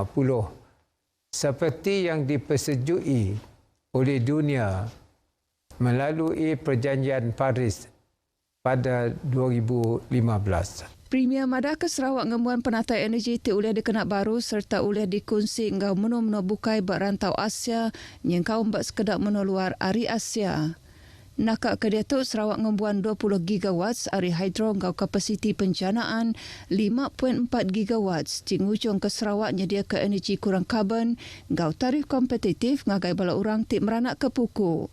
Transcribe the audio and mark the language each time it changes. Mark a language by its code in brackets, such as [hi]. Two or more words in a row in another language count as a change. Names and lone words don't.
[ms] seperti yang dipersetujui oleh dunia melalui Perjanjian Paris pada 2015. [iba] Premier madah ke Sarawak ngembuan penatai energi ti uliah dikenak baru serta uliah dikongsi ngau menua-menua bukai bak rantau Asia nyengkaum bak sekedar menua luar ari Asia. Nakak ke dia tu Sarawak ngembuan 20 gigawatts ari hidro ngau kapasiti penjanaan 5.4 gigawatts cingujung ke Sarawak nyedia ke energi kurang karbon ngau tarif kompetitif ngagai bala orang ti meranak ke puku.